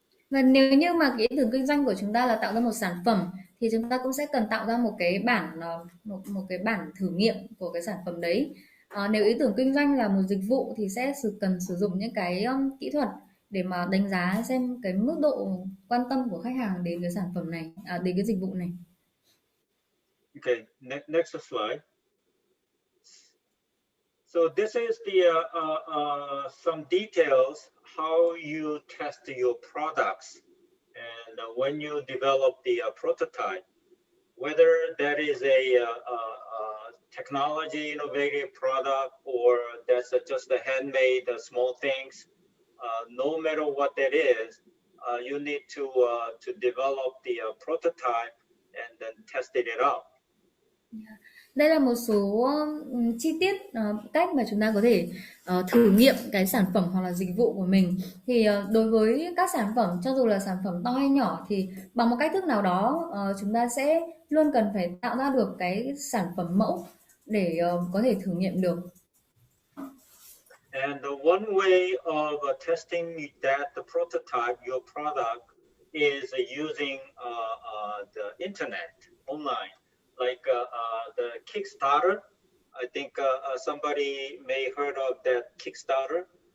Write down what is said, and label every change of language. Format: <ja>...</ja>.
<vi>Và nếu như mà cái ý tưởng kinh doanh của chúng ta là tạo ra một sản phẩm, thì chúng ta cũng sẽ cần tạo ra một cái bản thử nghiệm của cái sản phẩm đấy. Nếu ý tưởng kinh doanh là một dịch vụ thì sẽ cần sử dụng những cái kỹ thuật để mà đánh giá xem cái mức độ quan tâm của khách hàng đến cái sản phẩm này, đến cái dịch vụ này.</vi> <en>Okay, next slide. So this is the some details how you test your products, and when you develop the prototype, whether that is a technology innovative product or that's just a handmade small things. No matter what that is, you need to develop the prototype and then test it out.</en> <vi>Đây là một số chi tiết cách mà chúng ta có thể thử nghiệm cái sản phẩm hoặc là dịch vụ của mình. Thì đối với các sản phẩm, cho dù là sản phẩm to hay nhỏ, thì bằng một cách thức nào đó chúng ta sẽ luôn cần phải tạo ra được cái sản phẩm mẫu để có thể thử nghiệm được.</vi> <en>And the one way of testing that the prototype, your product, is using the internet online, like the Kickstarter. I think somebody may heard of that Kickstarter.</en>